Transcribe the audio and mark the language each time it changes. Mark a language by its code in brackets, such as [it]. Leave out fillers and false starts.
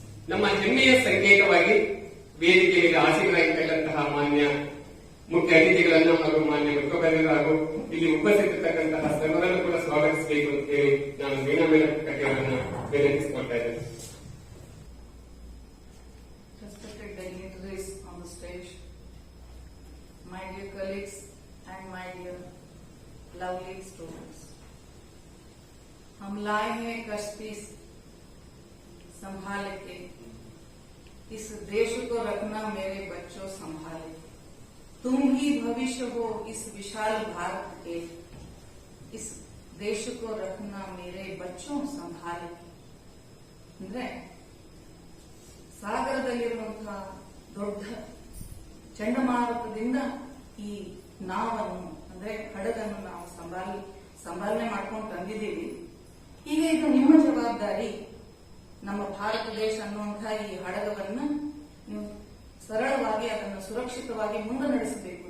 [kn] ನಮ್ಮ ಹೆಮ್ಮೆಯ ಸಂಕೇತವಾಗಿ ವೇದಿಕೆಯಲ್ಲಿ ಆಸೀನರಾಗಿರ್ತಕ್ಕಂತಹ ಮಾನ್ಯ ಮುಖ್ಯ ಅತಿಥಿಗಳನ್ನು ಹಾಗೂ ಮಾನ್ಯ ಮುಖ್ಯಮಂತ್ರಿಗಳು ಹಾಗೂ ಇಲ್ಲಿ ಉಪಸ್ಥಿತಿರ್ತಕ್ಕಂತಹ ಸರ್ವರನ್ನು ಕೂಡ ಸ್ವಾಗತಿಸಬೇಕು ಅಂತ ಹೇಳಿ ನಾನು ವೀಣಾ ಮೇಡಂ ಕಥೆಯವರನ್ನು ವಿನಂತಿಸಿಕೊಳ್ತಾ ಇದ್ದೇನೆ. [en] Respected dignitaries on the stage, my dear colleagues and my dear lovely students, [hi] हम लाए हैं कश्ती संभाल के, इस देश को रखना मेरे बच्चों संभाले, तुम ही भविष्य हो इस विशाल भारत के, इस देश को रखना मेरे बच्चों संभाले. [kn] ಅಂದ್ರೆ ಸಾಗರದಲ್ಲಿರುವಂತಹ ದೊಡ್ಡ ಚಂಡಮಾರುತದಿಂದ ಈ ನಾವನ್ನು ಅಂದ್ರೆ ಹಡಗನ್ನು ನಾವು ಸಂಭಾಲನೆ ಮಾಡ್ಕೊಂಡು ತಂದಿದ್ದೀವಿ. ಈಗ ಇದು ನಿಮ್ಮ ಜವಾಬ್ದಾರಿ. ನಮ್ಮ ಭಾರತ ದೇಶ ಅನ್ನುವಂತಹ ಈ ಹಡಗವನ್ನ ನೀವು ಸರಳವಾಗಿ ಅದನ್ನು ಸುರಕ್ಷಿತವಾಗಿ ಮುಂದೆ ನಡೆಸಬೇಕು.